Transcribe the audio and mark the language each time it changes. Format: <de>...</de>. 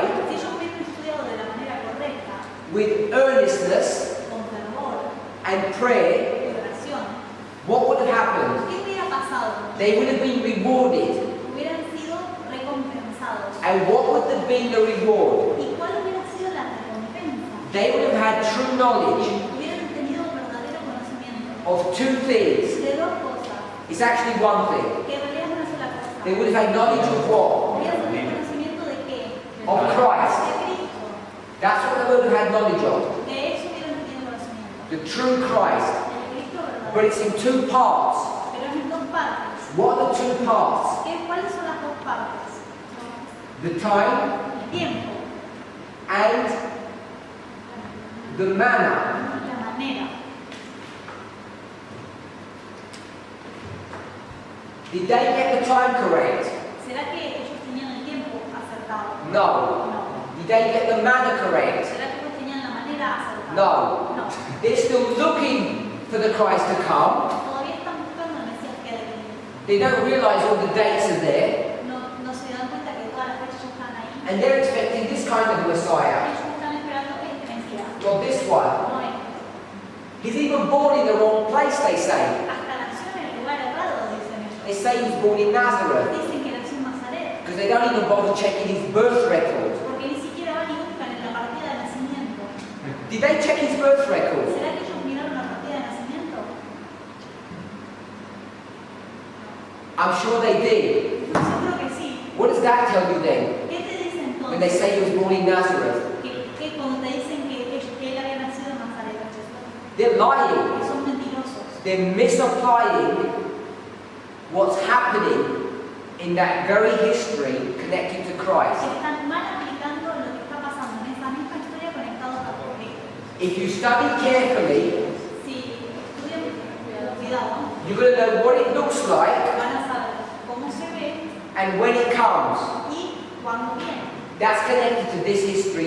<es>Si ellos hubieran estudiado de la manera correcta,</es> <en>with earnestness</en> <es>con fervor</es> <en>and prayer,</en> <es>y oración,</es> <en>what would have happened?</en> <es>¿qué hubiera pasado?</es> <en>They would have been rewarded.</en> <es>Hubieran sido recompensados.</es> <en>And what would have been the reward?</en> <es>¿Y cuál hubiera sido la recompensa?</es> <en>They would have had true knowledge</en> <es>Hubieran tenido verdadero</es> <en>of two things.</en> <es>de dos cosas,</es> <en>It's actually one thing.</en> <es>que en realidad es una sola cosa.</es> <en>They would have had knowledge of what?</en> <es>Voy a tener conocimiento de qué?</es> <en>Of Christ.</en> <es>De Cristo.</es> <en>That's what they would have had knowledge of.</en> <es>De eso hubieran tenido conocimiento.</es> <en>The true Christ.</en> <es>El Cristo verdadero.</es> <en>But it's in two parts.</en> <es>Pero es en dos partes.</es> <en>What are the two parts?</en> <es>¿Cuáles son las dos partes?</es> <en>The time</en> <es>El tiempo,</es> <en>and the manner.</en> <es>la manera.</es> <en>Did they get the time correct?</en> <es>¿Será que ellos tenían el tiempo acertado?</es> <en>No.</en> <es>No.</es> <en>Did they get the manner correct?</en> <es>¿Será que ellos tenían la manera acertada?</es> <en>No.</en> <es>No.</es> <en>They're still looking for the Christ to come.</en> <es>Todavía están buscando el Mesías que ha de venir.</es> <en>They don't realize all the dates are there.</en> <es>No se dan cuenta que todas las fechas ya están ahí.</es> <en>And they're expecting this kind of Messiah.</en> <es>Ellos están esperando este Mesías.</es> <en>Not this one.</en> <es>No este.</es> <en>He's even born in the wrong place, they say.</en> <es>Hasta nació en el lugar errado, dicen</es> <en>They</en> <es>ellos.</es> <en>say he was born in Nazareth.</en> <es>Dicen que nació en Nazaret.</es> <en>Because they don't even bother checking his birth record.</en> <es>Porque ni siquiera van y buscan en la partida de nacimiento.</es> <en>Did they check his birth record?</en> <es>¿Será que ellos miraron la partida de nacimiento?</es> <en>I'm sure they did.</en> <es>Seguro que sí.</es> <en>What does that tell you then?</en> <es>¿Qué te dicen</es> <en>When they</en> <es>entonces?</es> <en>say he was born in Nazareth?</en> <es>Que cuando te dicen que él había nacido en Nazaret,</es> <en>They're lying.</en> <es>que son mentirosos.</es> <en>They're misapplying what's happening in that very history connected to Christ.</en> <es>Están mal aplicando lo que está pasando en esa misma historia conectados a Cristo.</es> <en>If you study carefully,</en> <es>Si estudian cuidado,</es> <en>you're going to know what it looks like</en> <es>van a saber cómo se ve</es> <en>and when it comes.</en> <es>y cuándo viene.</es> <en>That's connected to this history</en>